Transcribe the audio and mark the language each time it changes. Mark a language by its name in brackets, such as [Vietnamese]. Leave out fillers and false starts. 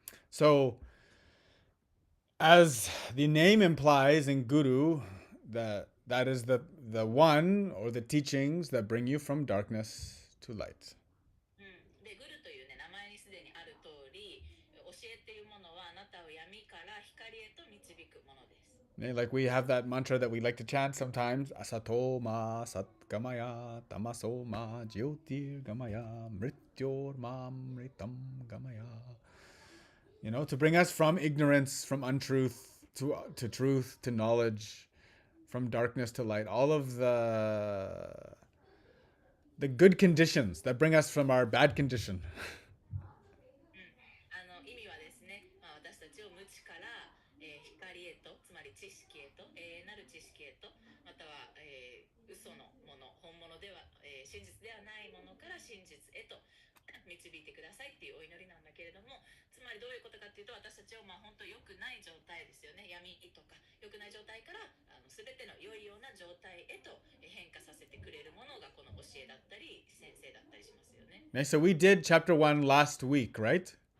[English] So, as the name implies in Guru, that is the one or the teachings that bring you from darkness to light. [Japanese] でグルというね名前にすでにある通り教えっていうものはあなたを闇から光へと導くものです。 [English] Like we have that mantra that we like to chant sometimes. [Sanskrit] Asato ma satgamaya, tamaso ma jyotir gamaya, mrityor ma mritam gamaya. [English] To bring us from ignorance, from untruth to truth, to knowledge, from darkness to light. All of the good conditions that bring us from our bad condition. [Japanese] 意味はですね、私たちを無知から、光へとつまり知識へと永遠なる知識へとまたは、嘘のもの本物では、真実ではないものから真実へと導いてくださいっていうお祈りなんだけれども、つまりどういうことかっていうと私たちを本当良くない状態ですよね、闇とか良くない状態から全ての良いような状態へと変化させてくれるものがこの教えだったり先生だったりしますよね。 [English] So we did chapter 1 last week, right?